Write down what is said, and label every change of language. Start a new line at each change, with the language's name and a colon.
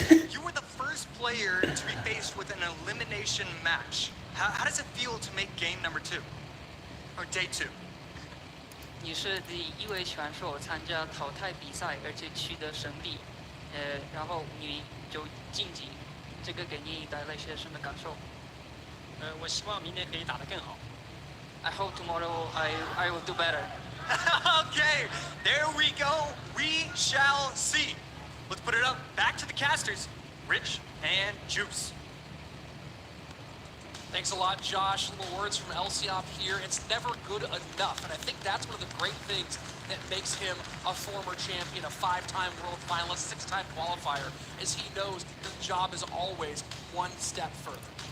English: You were the first player to be faced with an elimination match. How does it feel to make game number 2? Or day 2?
Chinese: 你是第一位选手参加淘汰比赛，而且取得胜利，然后你就晋级，这个给你带来些什么感受？我希望明年可以打得更好。
English: I hope tomorrow I will do better. Okay, there we go. We shall see. Let's put it up. Back to the casters. Rich and Juice. Thanks a lot, Josh. Little words from Elop here. It's never good enough, and I think that's one of the great things that makes him a former champion, a 5-time world finalist, 6-time qualifier, is he knows the job is always one step further.